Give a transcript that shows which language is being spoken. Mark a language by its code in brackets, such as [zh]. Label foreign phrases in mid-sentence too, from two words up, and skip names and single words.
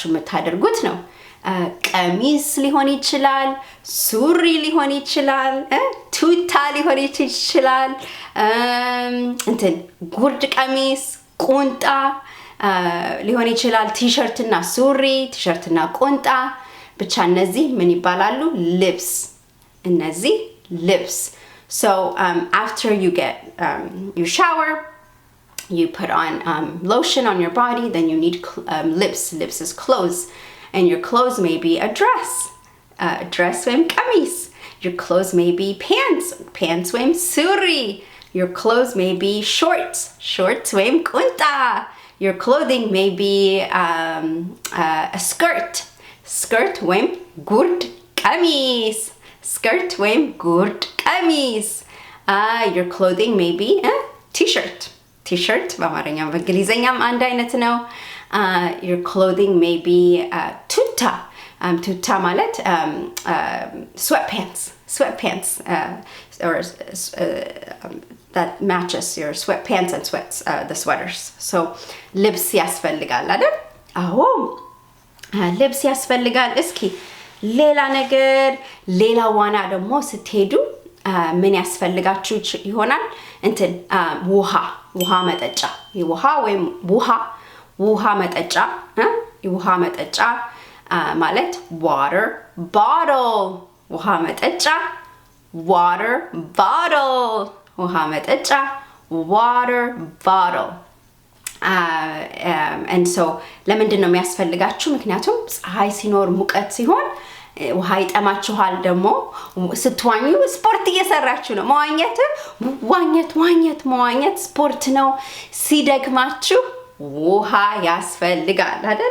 [am] የምታደርጉት ነው። ቀሚስ ሊሆን ይችላል፣ ሱሪ ሊሆን ይችላል፣ ቱታ ሊሆን ይችላል፣ እንትን ጉርድ ቀሚስ፣ ቁንጣ ሊሆን ይችላል፣ ቲሸርትና ሱሪ፣ ቲሸርትና ቁንጣ፣ ብቻ እነዚህ ምን ይባላሉ? [en] ልብስ። So after you shower, you put on lotion on your body, then you need lips is clothes, and your clothes may be a dress [am] ወይም ቀሚስ. [en] Your clothes may be pants [am] ወይም ሱሪ. [en] Your clothes may be shorts [am] ወይም ቁንጣ. [en] Your clothing may be a skirt [am] ወይም ጉርድ ቀሚስ. [en] Your clothing may be a t-shirt [am] በአማርኛም በእንግሊዘኛም አንድ አይነት ነው። [en] Your clothing may be [am] ቱታ ማለት [en] sweatpants or that matches your sweatpants and the sweaters. [am] So ልብስ ያስፈልጋል አይደል? አዎ ልብስ ያስፈልጋል። እስኪ ሌላ ዋና ደግሞ ስትሄዱ ምን ያስፈልጋችሁ ይሆናል? እንትን ውሃ መጠጫ ውሃ መጠጫ ማለት [en] water bottle [am] ውሃ መጠጫ [en] water bottle. And so [am] ለምንድን ነው የሚያስፈልጋችሁ? ምክንያቱም ፀሐይ ሲኖር ሙቀት ሲሆን ውሃ ይጠማችኋል። ደግሞ ስትዋኙ ስፖርት እየሰራችሁ ነው። መዋኘት ስፖርት ነው። ሲደክማችሁ ውሃ ያስፈልጋል አይደል?